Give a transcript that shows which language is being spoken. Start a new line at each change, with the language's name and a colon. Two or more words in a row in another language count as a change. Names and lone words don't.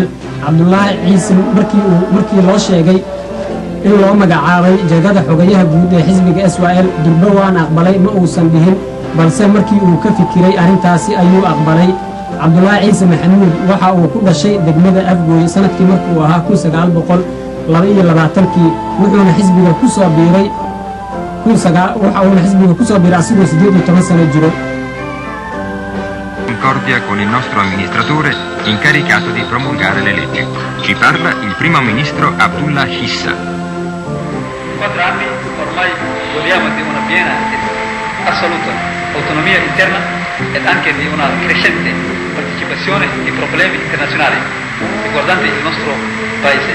Somali: Cabdullaahi Ciise markii loo sheegay in loo magacaabay jagada xogayaha guud ee xisbiga SYL durba waan aqbalay ma uusan dhihin balse markii uu ka fikiray arintaasi ayuu aqbalay. Cabdullaahi Ciise Maxamuud waxa uu ku dhashay degmada Afgooy sanadkii markuu ahaa 1922 wuxuuna xisbiga ku soo biiray asigoo 18 sano jiro.
Italian: Concordia con il nostro amministratore incaricato di promulgare le leggi. Ci parla il primo ministro Abdullah Hissa. 4 anni ormai godiamo di una piena e assoluta autonomia interna ed anche di una crescente partecipazione ai problemi internazionali riguardanti il nostro paese.